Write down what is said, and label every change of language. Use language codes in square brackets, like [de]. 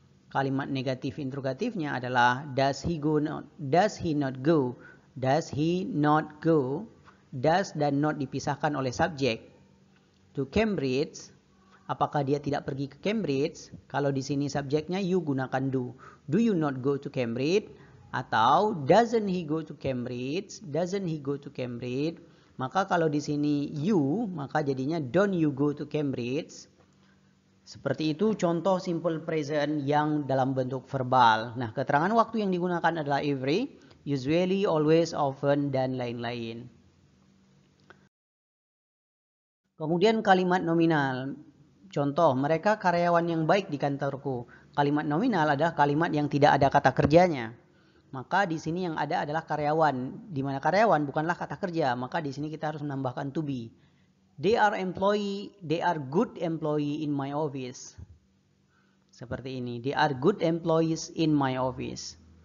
[id] Kalimat negatif interrogatifnya adalah, [en] does he not go? Does he not go? Does dan not [id] dipisahkan oleh subjek. [en] To Cambridge, [id] apakah dia tidak pergi ke Cambridge? Kalau di sini subjeknya you, gunakan do. [en] Do you not go to Cambridge? Atau doesn't he go to Cambridge? Doesn't he go to Cambridge? [id] Maka kalau di sini you, maka jadinya [en] don't you go to Cambridge? [id] Seperti itu contoh simple present yang dalam bentuk verbal. Nah, keterangan waktu yang digunakan adalah every, usually, always, often, dan lain-lain. Kemudian kalimat nominal. Contoh, mereka karyawan yang baik di kantorku. Kalimat nominal adalah kalimat yang tidak ada kata kerjanya. Maka di sini yang ada adalah karyawan. Di mana karyawan bukanlah kata kerja, maka di sini kita harus menambahkan to be. [en] They are good employee in my office. [id] Seperti ini. [en] They are good employees in my office.